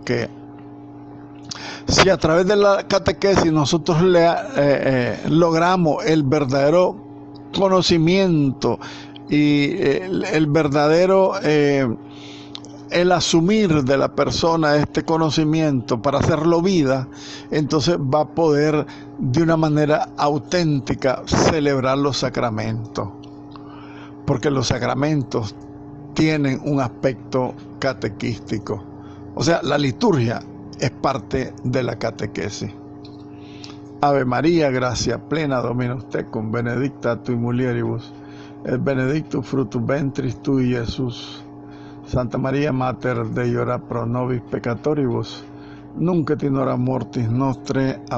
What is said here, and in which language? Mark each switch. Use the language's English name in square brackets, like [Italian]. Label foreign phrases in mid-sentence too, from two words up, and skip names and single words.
[Spanish] Que si a través de la catequesis nosotros logramos el verdadero conocimiento y el verdadero el asumir de la persona este conocimiento para hacerlo vida, entonces va a poder de una manera auténtica celebrar los sacramentos, porque los sacramentos tienen un aspecto catequístico. O sea, la liturgia es parte de la catequesis. [Latin] Ave María, gracia plena, Dominus tecum, benedicta tui mulieribus, et benedictus fructus ventris tui, Jesús. Santa María, Mater Dei, ora pro nobis peccatoribus, nunc et in hora mortis nostre.